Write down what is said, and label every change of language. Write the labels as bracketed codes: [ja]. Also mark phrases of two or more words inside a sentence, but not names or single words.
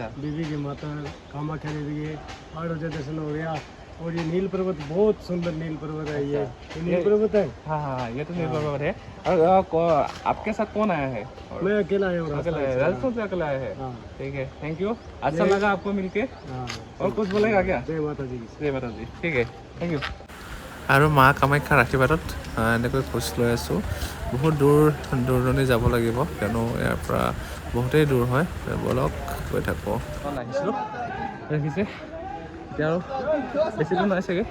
[hi] देवी की माता कामाख्या देवी के 8 बजे दर्शन हो गया। और ये नील पर्वत, बहुत सुंदर नील पर्वत है। ये नील पर्वत है। हाँ, ये तो निर्भर पर्वत है। और आपके साथ कौन आया है? मैं अकेला आया हूँ, अकेला है, राजस्थान से अकेला आया है। हाँ। ठीक है, [en] thank you. [hi] अच्छा लगा आपको मिलके। हाँ। और कुछ बोलेगा क्या? जय माता दी। जय माता दी, [as] ঠিক আছে, [en] thank you. [as] আৰু মা কামাখ্যাৰ আশীৰ্বাদত এনেকৈ খোজ লৈ আছোঁ। বহুত দূৰ দূৰণি যাব লাগিব, কিয়নো ইয়াৰ পৰা বহুতেই দূৰ হয়। বলক গৈ থাকোঁ। আহিছিলোঁ দেখিছে, এতিয়া আৰু বেছি দূৰ নাই চাগে।